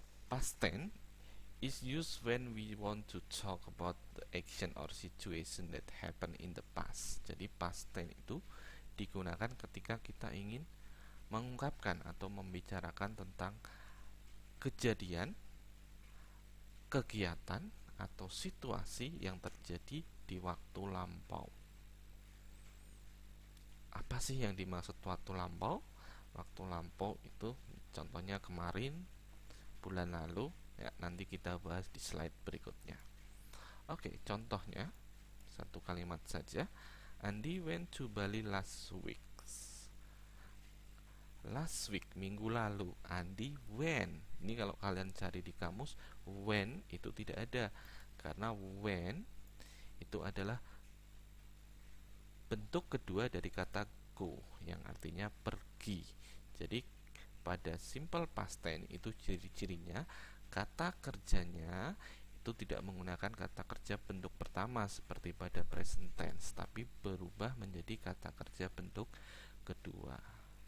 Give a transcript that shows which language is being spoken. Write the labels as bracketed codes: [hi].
[en] Past tense is used when we want to talk about the action or situation that happened in the past. [id] Jadi past tense itu digunakan ketika kita ingin mengungkapkan atau membicarakan tentang kejadian, kegiatan, atau situasi yang terjadi di waktu lampau. Apa sih yang dimaksud waktu lampau? Waktu lampau itu contohnya kemarin, bulan lalu, ya, nanti kita bahas di slide berikutnya. Oke, contohnya satu kalimat saja. [en] Andy went to Bali last week. Last week, [id] minggu lalu. [en] Andy went. [id] Ini kalau kalian cari di kamus, when itu tidak ada. Karena when itu adalah bentuk kedua dari kata go, yang artinya pergi. Jadi pada simple past tense itu ciri-cirinya kata kerjanya itu tidak menggunakan kata kerja bentuk pertama seperti pada present tense, tapi berubah menjadi kata kerja bentuk kedua.